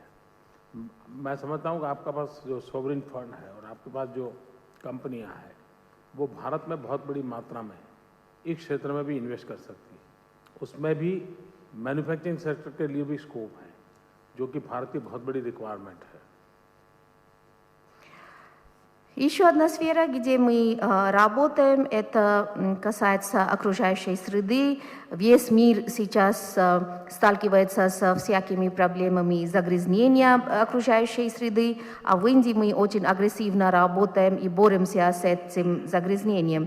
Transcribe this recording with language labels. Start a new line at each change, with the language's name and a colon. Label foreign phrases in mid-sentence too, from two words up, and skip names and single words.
Hindi: मैं समझता हूँ कि आपके पास जो
English: sovereign fund
Hindi: है और आपके पास जो कंपनियां हैं, वो भारत में बहुत बड़ी मात्रा में इस क्षेत्र में भी इन्वेस्ट कर सकती है। उसमें भी
English: manufacturing sector
Hindi: के लिए भी स्कोप है, जो कि भारत की बहुत बड़ी रिक्वायरमेंट है।
Russian: Еще одна сфера, где мы работаем, это касается окружающей среды. Весь мир сейчас сталкивается со всякими проблемами загрязнения окружающей среды, а в Индии мы очень агрессивно работаем и боремся с этим загрязнением.